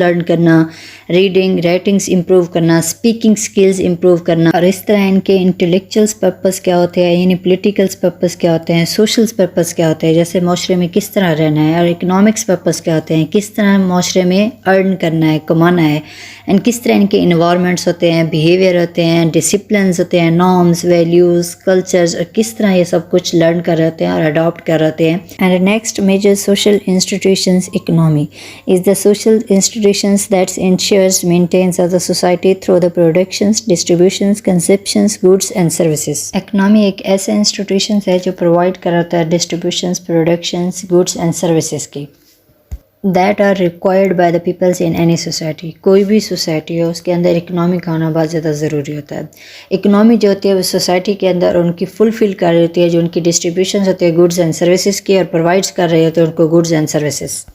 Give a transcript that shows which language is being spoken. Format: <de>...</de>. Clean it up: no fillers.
<ur>Learn کرنا، reading writings improve کرنا، speaking skills improve کرنا، اور اس طرح ان کے انٹلیکچوئلس پرپس کیا ہوتے ہیں، یعنی پولیٹیکلس پرپس کیا ہوتے ہیں، سوشلس پرپس کیا ہوتے ہیں، جیسے معاشرے میں کس طرح رہنا ہے، اور اکنامکس پرپس کیا ہوتے ہیں، کس طرح معاشرے میں ارن کرنا ہے، کمانا ہے، اینڈ کس طرح ان کے انوائرمنٹس ہوتے ہیں، بیہیویئر ہوتے ہیں، ڈسپلنز ہوتے ہیں، نارمز، ویلیوز، کلچرز، اور کس طرح یہ سب کچھ لرن کر رہے ہوتے ہیں اور اڈاپٹ کر رہے ہوتے ہیں.</ur> <en>And next major social institutions economy is the social institutions that ensures maintains of the society through the productions, distributions, consumptions, goods and services.</en> <ur>Economy ایک ایسا انسٹیٹیوشن ہے جو پرووائڈ کراتا ہے distributions, productions, goods and services کی</ur> <en>that are required by the peoples in any society.</en> <ur>کوئی بھی society ہو اس کے اندر اکنامی کا ہونا بہت زیادہ ضروری ہوتا ہے. اکنامی جو ہوتی ہے وہ سوسائٹی کے اندر ان کی فلفل کر رہی ہوتی ہے، جو ان کی ڈسٹریبیوشنز ہوتی ہے گوڈز اینڈ سروسز کی، اور پرووائڈس کر رہے ہوتے ہیں ان کو گوڈز اینڈ سروسز.</ur>